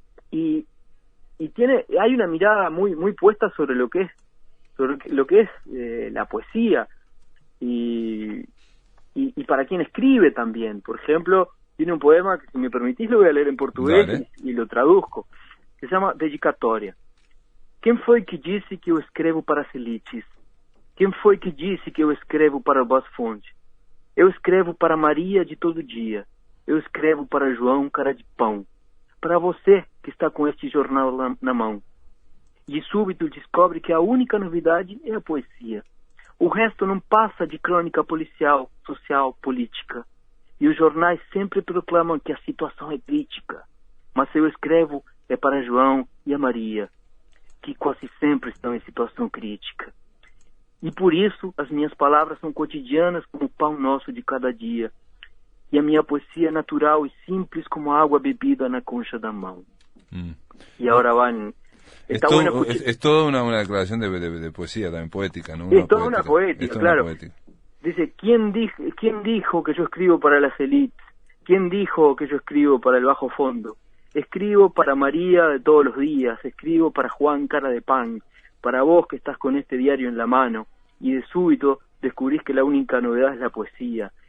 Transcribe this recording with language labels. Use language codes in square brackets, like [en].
[es] Y hay una mirada muy puesta sobre lo que es la poesía y para quien escribe también. Por ejemplo, tiene un poema que, si me permitís, lo voy a leer en portugués y lo traduzco, que se llama Dedicatória. [pt] Quem foi que disse que eu escrevo para as elites? Quem foi que disse que eu escrevo para Boas Fonte? Eu escrevo para Maria de todo dia. Eu escrevo para João Cara de Pão. Para você que está com este jornal na mão. E súbito descobre que a única novidade é a poesia. O resto não passa de crônica policial, social, política. E os jornais sempre proclamam que a situação é crítica. Mas eu escrevo é para João e a Maria, que quase sempre estão em situação crítica. E por isso as minhas palavras são cotidianas como o pão nosso de cada dia. E a minha poesia é natural e simples como a água bebida na concha da mão. [es] Y ahora van... Es toda una declaración de poesía también, poética, ¿no? Es toda una poética, claro. Dice, ¿quién dijo que yo escribo para las élites? ¿Quién dijo que yo escribo para el bajo fondo? Escribo para María de todos los días, escribo para Juan cara de pan, para vos que estás con este diario en la mano, y de súbito descubrís que la única novedad es la poesía.